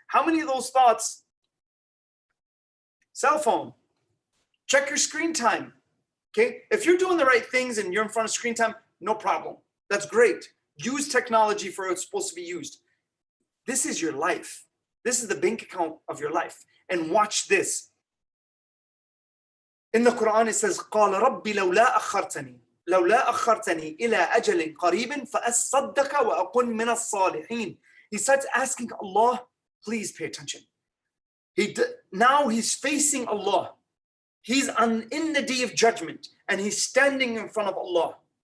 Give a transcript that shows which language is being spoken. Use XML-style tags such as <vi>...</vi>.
<en>How many of those thoughts? Cell phone. Check your screen time. Okay, if you're doing the right things and you're in front of screen time, no problem. That's great. Use technology for what it's supposed to be used. This is your life. This is the bank account of your life. And watch this. In the Quran, it says,</en> <ar>قَالَ رَبِّ لَوْلَا أَخَّرْتَنِي إِلَىٰ أَجَلٍ قَرِيبٍ فَأَصَّدَّقَ وَأَكُنْ مِنَ الصَّالِحِينَ.</ar> <en>He starts asking Allah, please pay attention. Now he's facing Allah. He's in the day of judgment and he's standing in front of Allah.</en>